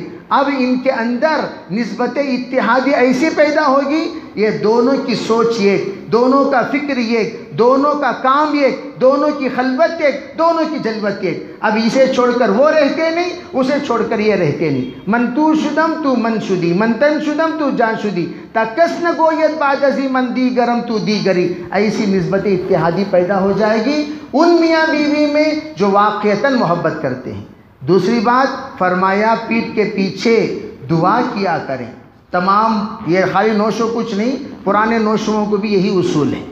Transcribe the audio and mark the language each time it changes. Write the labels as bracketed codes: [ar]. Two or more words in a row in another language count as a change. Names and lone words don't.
[ur] اب ان کے اندر نسبت اتحادی ایسی پیدا ہوگی، یہ دونوں کی سوچ ایک، دونوں کا فکر ایک، دونوں کا کام ایک، دونوں کی خلوت ایک، دونوں کی جلوت ایک۔ اب اسے چھوڑ کر وہ رہتے نہیں، اسے چھوڑ کر یہ رہتے نہیں۔ [fa] من تو شدم تو من شدی، من تن شدم تو جان شدی، تا کس نہ گوید بعد ازی من دی گرم تو دی گری۔ [ur] ایسی نسبت اتحادی پیدا ہو جائے گی ان میاں بیوی میں جو واقعتاً محبت کرتے ہیں۔ دوسری بات فرمایا پیٹھ کے پیچھے دعا کیا کریں۔ تمام یہ خالی نوشو کچھ نہیں، پرانے نوشوؤں کو بھی یہی اصول ہے۔